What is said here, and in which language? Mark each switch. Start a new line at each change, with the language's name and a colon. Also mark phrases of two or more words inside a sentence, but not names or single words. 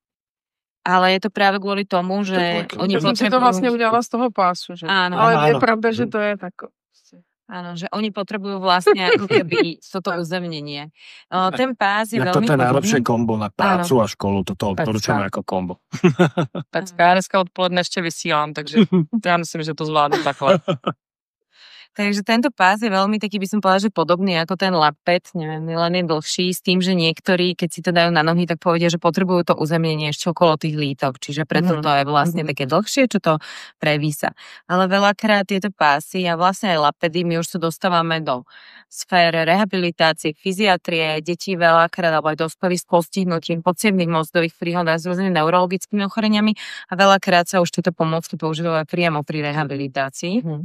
Slovak: Ale je to práve kvôli tomu, že oni potrebujú...
Czech: to vlastne udělala z toho pásu, že?
Slovak: Áno. Ale je pravda, že to je tak... Áno, že oni potrebujú vlastne ako keby toto uzemnenie. Ten pás je veľmi... Toto je najlepšie kombo na prácu a školu, toto odporúčame ako kombo.
Czech: Pecka, já dneska odpoledne ještě vysílám, takže já myslím, že to zvládnu takhle.
Slovak: Takže tento pás je veľmi taký, by som povedala, že podobný ako ten lapet, neviem, len je dlhší, s tým, že niektorí, keď si to dajú na nohy, tak povedia, že potrebujú to uzemnenie ešte okolo tých lítok, čiže preto to je vlastne také dlhšie, čo to prevísa. Ale veľakrát tieto pásy a vlastne aj lapedy, my už sa dostávame do sfér rehabilitácie, fyziatrie, detí veľakrát, alebo aj dospelí s postihnutím podsievnych mozgových príhod a s rôznymi neurologickými ochoreniami a veľakrát sa už tieto pomôcky používajú priamo pri rehabilitácii.